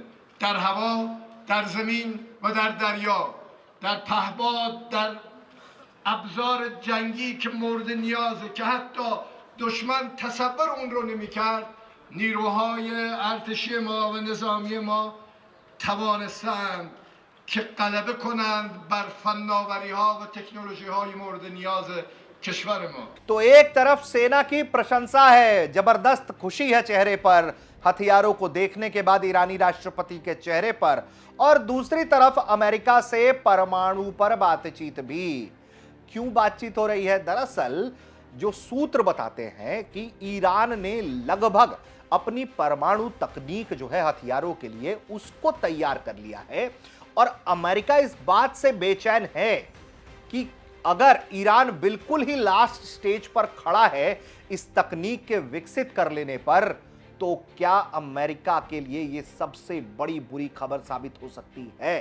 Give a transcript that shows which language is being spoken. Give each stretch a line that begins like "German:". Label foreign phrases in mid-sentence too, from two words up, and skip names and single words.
Persian: در هوا، در زمین و در دریا، در پهباد، در ابزار جنگی که مورد نیازه که حتی دشمن تصور اون رو نمی‌کرد، نیروهای ارتشی ما و نظامی ما توانستند که غلبه کنند بر فناوری ها و टेक्नोलॉजी های مورد نیاز کشور ما।
Hindi: तो एक तरफ सेना की प्रशंसा है, जबरदस्त खुशी है चेहरे पर हथियारों को देखने के बाद ईरानी राष्ट्रपति के चेहरे पर, और दूसरी तरफ अमेरिका से परमाणु पर बातचीत भी। क्यों बातचीत हो रही है? दरअसल जो सूत्र बताते हैं कि ईरान ने लगभग अपनी परमाणु तकनीक जो है हथियारों के लिए उसको तैयार कर लिया है और अमेरिका इस बात से बेचैन है कि अगर ईरान बिल्कुल ही लास्ट स्टेज पर खड़ा है इस तकनीक के विकसित कर लेने पर, तो क्या अमेरिका के लिए यह सबसे बड़ी बुरी खबर साबित हो सकती है।